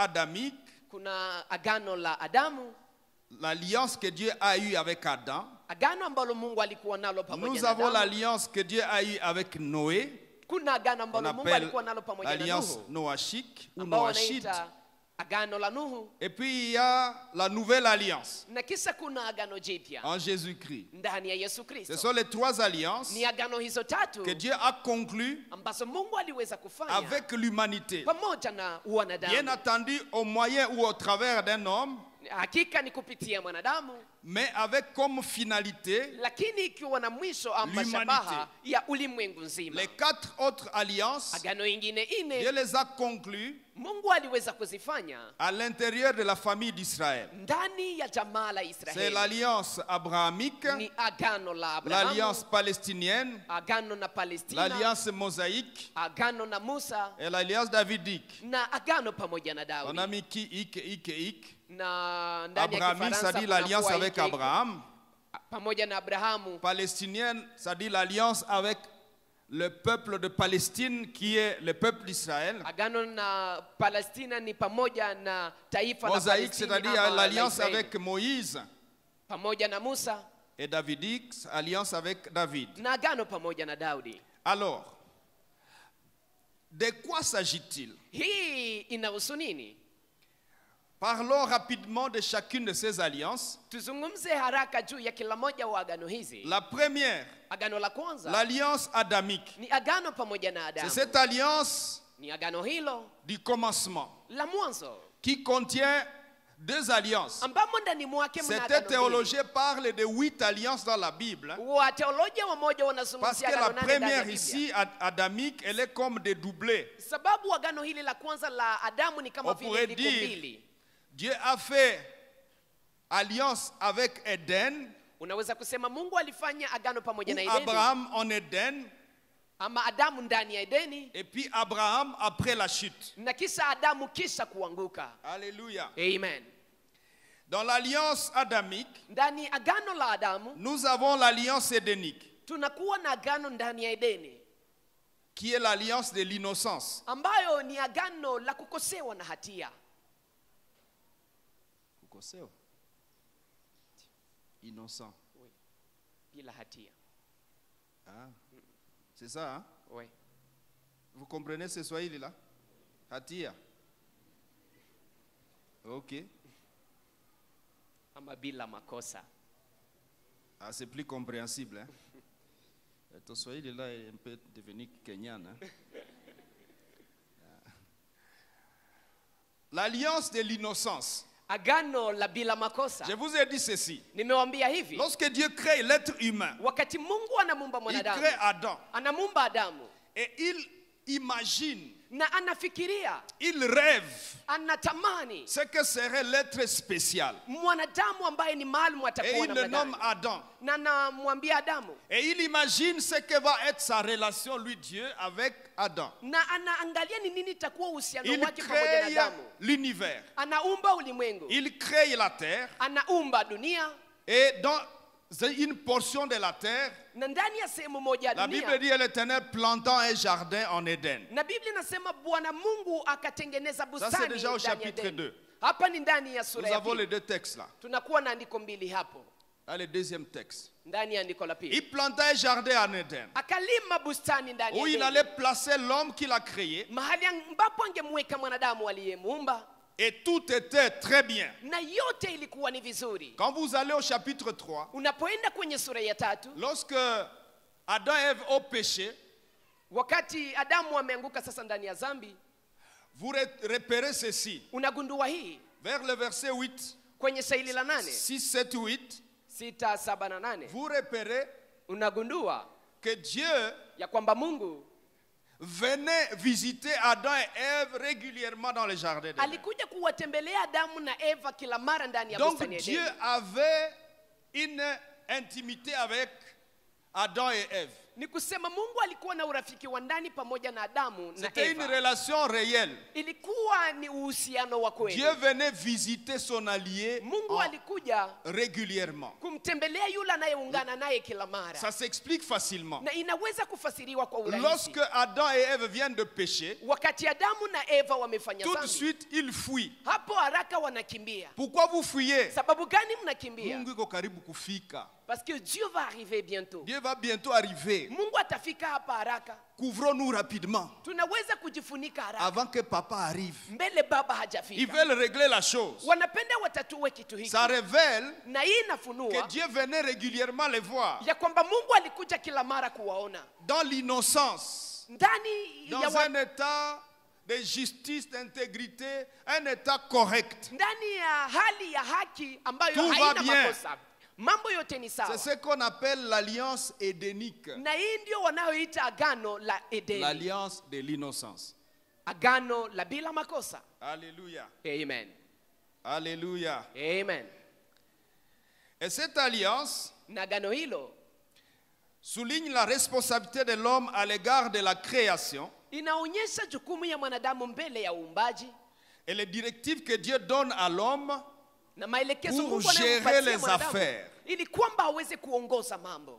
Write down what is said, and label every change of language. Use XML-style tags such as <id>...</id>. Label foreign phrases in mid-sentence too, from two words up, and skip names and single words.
<fr>adamique,</fr> <sw>kuna agano la Adamu,</sw> <fr>l'alliance que Dieu a eue avec Adam.</fr> <sw>agano ambalo Mungu alikuwa nalo pamoja</sw> <fr>Nous</fr> <sw>na</sw> <fr>avons</fr> <sw>Adamu.</sw> <fr>l'alliance que Dieu a eue avec Noé,</fr> <sw>Kuna agano</sw> <fr>qu'on</fr> <sw>ambalo Mungu</sw> <fr>appelle</fr> <sw>alikuwa nalo pamoja na</sw> <fr>l'alliance</fr> <sw>Nuhu,</sw> <fr>noachique ou</fr> <sw>ambao</sw> <fr>noachite.</fr> <sw>wanaita agano la Nuhu,</sw> <fr>Et puis il y a la nouvelle alliance</fr> <sw>na kisha kuna agano jipya</sw> <fr>en Jésus-Christ.</fr> <sw>ndani ya Yesu</sw> <fr>Ce</fr> <sw>Kristo.</sw> <fr>sont les trois alliances</fr> <sw>Ni agano hizo tatu</sw> <fr>que Dieu a conclues</fr> <sw>ambazo Mungu aliweza kufanya</sw> <fr>avec l'humanité.</fr> <sw>pamoja na</sw> <fr>Bien</fr> <sw>wanadamu.</sw> <fr>entendu, au moyen ou au travers d'un homme,</fr> <sw>Hakika ni kupitia mwanadamu,</sw> <fr>mais avec comme finalité</fr> <sw>lakini ikiwa na mwisho ama</sw> <fr>L'humanité.</fr> <sw>shabaha ya ulimwengu nzima.</sw> <fr>les quatre autres alliances.</fr> <sw>Agano ingine</sw> <fr>Dieu</fr> <sw>ine</sw> <fr>les a conclues</fr> <sw>Mungu aliweza kuzifanya</sw> <fr>à l'intérieur de la famille d'Israël.</fr> <sw>ndani ya jamaa la</sw> <fr>C'est</fr> <sw>Israeli.</sw> <fr>l'alliance abrahamique,</fr> <sw>Ni agano la</sw> <fr>l'alliance</fr> <sw>Abrahamu,</sw> <fr>palestinienne,</fr> <sw>agano na Palestina,</sw> <fr>l'alliance mosaïque</fr> <sw>agano na Musa</sw> <fr>et l'alliance davidique.</fr> <sw>na agano pamoja na</sw> <fr>On</fr> <sw>Daudi.</sw> <fr>a mis qui, ik.</fr> <sw>Na ndani ya</sw> <fr>Abrahamique, ça</fr> <sw>Kifaransa</sw> <fr>dit l'alliance</fr> <sw>kunakuwa</sw> <fr>avec</fr> <sw>hiki,</sw> <fr>Abraham.</fr> <sw>pamoja na Abrahamu.</sw> <fr>Palestinienne, ça dit l'alliance avec le peuple de Palestine qui est le peuple d'Israël.</fr> <sw>Agano na Palestina ni pamoja na taifa la</sw> <fr>Mosaïque,</fr> <sw>Palestina</sw> <fr>c'est-à-dire</fr> <sw>ama la</sw> <fr>l'alliance</fr> <sw>Israeli.</sw> <fr>avec Moïse.</fr> <sw>Pamoja na Musa</sw> <fr>Et davidique, alliance avec David.</fr> <sw>na agano pamoja na Daudi.</sw> <fr>Alors, de quoi s'agit-il?</fr> <sw>Hii inahusu nini?</sw> <fr>Parlons rapidement de chacune de ces alliances.</fr> <sw>Tuzungumze haraka juu ya kila moja wa agano hizi.</sw> <fr>La première,</fr> <sw>Agano la kwanza</sw> <fr>l'alliance adamique.</fr> <sw>ni agano pamoja na</sw> <fr>C'est</fr> <sw>Adamu.</sw> <fr>cette alliance</fr> <sw>Ni agano hilo</sw> <fr>du commencement</fr> <sw>la mwanzo</sw> <fr>qui contient deux alliances.</fr> <sw>ambamo ndani mwake mna</sw> <fr>Certains</fr> <sw>agano mbili.</sw> <fr>théologiens parlent de 8 alliances dans la Bible.</fr> <sw>Wateolojia wamoja</sw> <fr>Parce</fr> <sw>wanazungumzia</sw> <fr>que la</fr> <sw>agano nane ndani ya</sw> <fr>première</fr> <sw>Biblia.</sw> <fr>ici, adamique, elle est comme dédoublée.</fr> <sw>Sababu agano hili la kwanza la Adamu ni kama</sw> <fr>On</fr> <sw>vile</sw> <fr>pourrait</fr> <sw>liko</sw> <fr>dire,</fr> <sw>mbili.</sw> <fr>Dieu a fait alliance avec Éden,</fr> <sw>Unaweza kusema Mungu alifanya agano pamoja na</sw> <fr>ou</fr> <sw>Edeni,</sw> <fr>Abraham en Éden,</fr> <sw>ama Adamu ndani ya Edeni,</sw> <fr>et puis Abraham après la chute.</fr> <sw>na kisha Adamu kisha kuanguka.</sw> <fr>Alléluia. Amen. Dans l'alliance adamique,</fr> <sw>Ndani agano la Adamu</sw> <fr>nous avons l'alliance édénique,</fr> <sw>tunakuwa na agano ndani ya Edeni</sw> <fr>qui est l'alliance de l'innocence.</fr> <sw>ambayo ni agano la kukosewa na hatia.</sw> <fr>Innocent.</fr> <sw>Bila hatia.</sw> <fr>Ah, c'est ça, hein? Oui. Vous comprenez ce Swahili-là?</fr> <sw>Hatia. Ok. Ama bila makosa.</sw> <fr>Ah, c'est plus compréhensible. Hein? Ton Swahili-là est un peu devenu kenyan. Hein? L'alliance de l'innocence.</fr> <sw>Agano la bila makosa.</sw> <fr>Je vous ai dit ceci.</fr> <sw>Nimewambia hivi.</sw> <fr>Lorsque Dieu crée l'être humain,</fr> <sw>Wakati Mungu anamuumba</sw> <fr>il</fr> <sw>mwanadamu,</sw> <fr>crée Adam.</fr> <sw>anamuumba Adamu</sw> <fr>Et il imagine,</fr> <sw>na anafikiria,</sw> <fr>il rêve</fr> <sw>anatamani</sw> <fr>ce que serait l'être spécial.</fr> <sw>mwanadamu ambaye ni maalum</sw> <fr>Et</fr> <sw>atakuwa</sw> <fr>il</fr> <sw>namna</sw> <fr>le nomme</fr> <sw>gani.</sw> <fr>Adam.</fr> <sw>Na namwambia Adamu,</sw> <fr>Et il imagine ce que va être sa relation, lui, Dieu, avec Adam.</fr> <sw>na anaangalia ni nini itakuwa uhusiano</sw> <fr>Il</fr> <sw>wake pamoja na</sw> <fr>crée</fr> <sw>Adamu.</sw> <fr>l'univers.</fr> <sw>Anaumba ulimwengu,</sw> <fr>Il crée la terre.</fr> <sw>anaumba dunia,</sw> <fr>Et dans une portion de la terre,</fr> <sw>na ndani ya sehemu moja ya</sw> <fr>la Bible</fr> <sw>dunia,</sw> <fr>dit l'Éternel plantant un jardin en Éden.</fr> <sw>na Biblia inasema Bwana Mungu akatengeneza</sw> <fr>Ça,</fr> <sw>bustani</sw> <fr>c'est déjà au</fr> <sw>ndani ya</sw> <fr>chapitre</fr> <sw>Edeni.</sw> <fr>2.</fr> <sw>Hapa ni ndani ya</sw> <fr>Nous</fr> <sw>sura ya</sw> <fr>avons les</fr> <sw>pili.</sw> <fr>deux textes là.</fr> <sw>Tunakuwa na andiko mbili hapo</sw> <fr>Là, le deuxième texte.</fr> <sw>ndani ya andiko la pili.</sw> <fr>Il planta un jardin en Éden</fr> <sw>Akalima bustani ndani</sw> <fr>où</fr> <sw>ya</sw> <fr>il</fr> <sw>Edeni,</sw> <fr>allait placer l'homme qu'il a créé.</fr> <sw>mahali ambapo angemweka mwanadamu aliyemuumba,</sw> <fr>Et tout était très bien.</fr> <sw>na yote ilikuwa ni vizuri.</sw> <fr>Quand vous allez au chapitre 3,</fr> <sw>Unapoenda kwenye sura ya 3,</sw> <fr>lorsque Adam et Ève ont péché,</fr> <sw>wakati Adamu ameanguka sasa ndani ya dhambi,</sw> <fr>vous repérez ceci.</fr> <sw>unagundua hii</sw> <fr>Vers le verset 8,</fr> <sw>kwenye shairi la 8,</sw> <fr>6, 7, 8,</fr> <sw>6, 7 na 8,</sw> <fr>vous repérez</fr> <sw>unagundua</sw> <fr>que Dieu</fr> <sw>ya kwamba Mungu</sw> <fr>venait visiter Adam et Ève régulièrement dans le jardin d'Éden.</fr> <sw>alikuja kuwatembelea Adamu na Eva kila mara ndani ya</sw> <fr>Donc</fr> <sw>bustani ya</sw> <fr>Dieu</fr> <sw>Edeni.</sw> <fr>avait une intimité avec Adam et Ève.</fr> <sw>Ni kusema Mungu alikuwa na urafiki wa ndani pamoja na Adamu na</sw> <fr>C'était une</fr> <sw>Eva.</sw> <fr>relation réelle.</fr> <sw>Ilikuwa ni uhusiano wa kweli.</sw> <fr>Dieu venait visiter son allié</fr> <sw>Mungu alikuja</sw> <fr>régulièrement.</fr> <sw>kumtembelea yule anayeungana naye kila mara.</sw> <fr>Ça s'explique facilement.</fr> <sw>Na inaweza kufasiriwa kwa urahisi.</sw> <fr>Lorsque Adam et Ève viennent de pécher,</fr> <sw>Wakati Adamu na Eva wamefanya</sw> <fr>tout de</fr> <sw>dhambi,</sw> <fr>suite ils fuient.</fr> <sw>hapo haraka wanakimbia.</sw> <fr>Pourquoi vous fuyez?</fr> <sw>Sababu gani mnakimbia? Mungu iko karibu kufika.</sw> <fr>Parce que Dieu va arriver bientôt. Dieu va bientôt arriver.</fr> <sw>Mungu atafika hapa haraka.</sw> <fr>Couvrons-nous rapidement</fr> <sw>Tunaweza kujifunika haraka</sw> <fr>avant que papa arrive.</fr> <sw>mbele baba</sw> <fr>Ils</fr> <sw>hajafika.</sw> <fr>veulent régler la chose.</fr> <sw>Wanapenda watatue kitu hiki.</sw> <fr>Ça révèle</fr> <sw>Na hii</sw> <fr>que</fr> <sw>inafunua</sw> <fr>Dieu venait régulièrement les voir.</fr> <sw>ya kwamba Mungu alikuja kila mara kuwaona.</sw> <fr>Dans l'innocence,</fr> <sw>Ndani ya</sw> <fr>dans un état de justice, d'intégrité, un état correct.</fr> <sw>ndani ya hali ya haki ambayo</sw> <fr>Tout va</fr> <sw>haina</sw> <fr>bien.</fr> <sw>makosa. Mambo yote ni</sw> <fr>C'est</fr> <sw>sawa.</sw> <fr>ce qu'on appelle l'alliance édénique.</fr> <sw>Na hii ndio wanayoita agano la Edeni.</sw> <fr>L'alliance de l'innocence.</fr> <sw>Agano la bila makosa.</sw> <fr>Alléluia. Amen. Alléluia. Amen. Et cette alliance</fr> <sw>Na agano hilo</sw> <fr>souligne la responsabilité de l'homme à l'égard de la création</fr> <sw>inaonyesha jukumu ya mwanadamu mbele ya uumbaji</sw> <fr>et les directives que Dieu donne à l'homme</fr> <sw>na maelekezo</sw> <fr>pour</fr> <sw>Mungu</sw> <fr>gérer</fr> <sw>anayompatia</sw> <fr>les</fr> <sw>mwanadamu</sw> <fr>affaires.</fr> <sw>ili kwamba aweze kuongoza mambo.</sw>